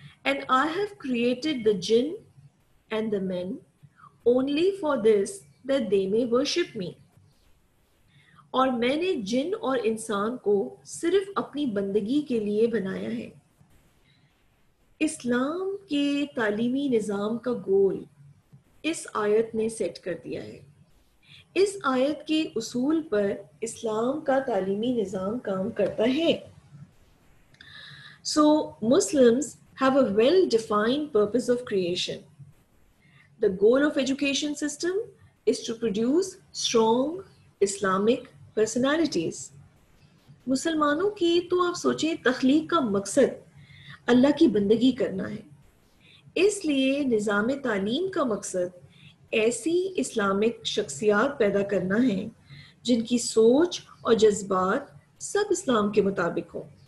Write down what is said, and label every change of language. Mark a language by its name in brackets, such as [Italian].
[English] And I have created the jinn and the men only for this that they may worship me. [Urdu] اور میں نے جن اور انسان کو صرف اپنی بندگی کے لیے بنایا ہے. اسلام کے تعلیمی نظام کا گول اس آیت نے سیٹ کر دیا ہے. اس آیت کے اصول پر اسلام کا تعلیمی نظام کام کرتا ہے. [English] So Muslims have a well-defined purpose of creation. The goal of education system is to produce strong Islamic personalities. [Urdu] مسلمانوں کی تو آپ سوچیں تخلیق کا مقصد اللہ کی بندگی کرنا ہے. اس لیے نظام تعلیم کا مقصد ایسی اسلامک شخصیات پیدا کرنا ہے جن کی سوچ اور جذبات سب اسلام کے مطابق ہوں.